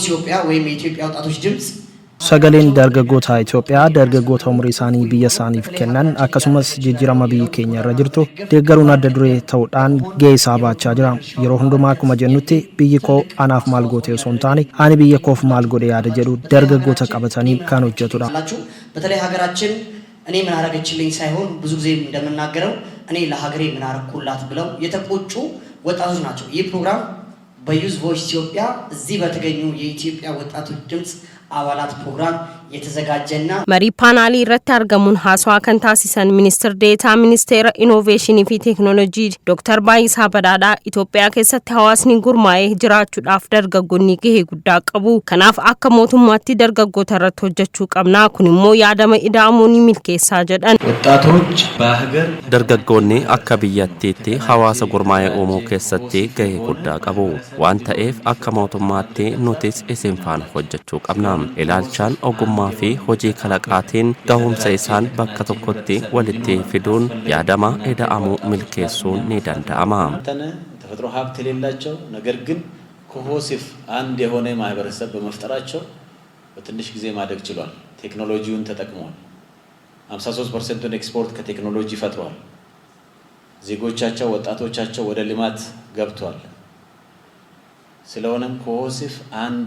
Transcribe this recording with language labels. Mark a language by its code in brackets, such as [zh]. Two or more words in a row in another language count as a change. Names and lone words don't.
[om] Sagaleen dargaggoota Itoophiyaa dargaggoota umurii isaanii biyya isaaniif kennan akkasumas jijjiirama biyya keenya irra jirtu deeggaruun adda duree ta'uudhaan gahee isaa baachaa jira. Yeroo hundumaa akkuma jennutti biyyi koo anaaf maal goote osoo hin taane ani biyya koof maal godhe yaada jedhu dargaggoota qabatanii kan hojjetudha. [am] በተለይ ሀገራችን እኔ ምን አረገችልኝ ሳይሆን ብዙ ጊዜ እንደምናገረው እኔ ለሀገሬ ምን አረኩላት ብለው የተቆጩ ወጣቶች ናቸው። ይህ ፕሮግራም በዩዝ ቮይስ ኢትዮጵያ እዚህ በተገኙ የኢትዮጵያ ወጣቶች ድምጽ አባላት ፕሮግራም የተዘጋጀና [om] marii paanaalii irratti argamuun haasawaa kan taasisan ministeer deetaa ministeera innoveeshinii fi teeknooloojii Dr. Baay'isaa Badhaadhaa, Itoophiyaa keessatti hawaasni gurmaa'ee jiraachuudhaaf dargaggoonni gahee guddaa qabu. Kanaaf akka mootummaatti dargaggoota irratti hojjechuu qabna. Kun immoo yaadama ida'amuun milkeessaa jedhan. [am] ወጣቶች በሀገር [om] dargaggoonni akka biyyattiitti hawaasa gurmaa'ee uumuu keessatti gahee guddaa qabu. Waan ta'eef akka mootummaatti nutis isin faana hojjechuu qabna. Ilaalchaan ogummaa fi hojii kalaqaatiin gahumsa isaan bakka tokkotti walitti fiduun yaadama ida'amuu milkeessuun ni danda'ama. [am] ተፈጥሮ ሀብት የሌላቸው ነገር ግን ኮሆሲፍ አንድ የሆነ ማህበረሰብ በመፍጠራቸው በትንሽ ጊዜ ማደግ ችሏል። ቴክኖሎጂውን ተጠቅመዋል። 53% ኤክስፖርት ከቴክኖሎጂ ፈጥሯል። ዜጎቻቸው ወጣቶቻቸው ወደ ልማት ገብቷል። ስለሆነም ኮሆሲፍ አንድ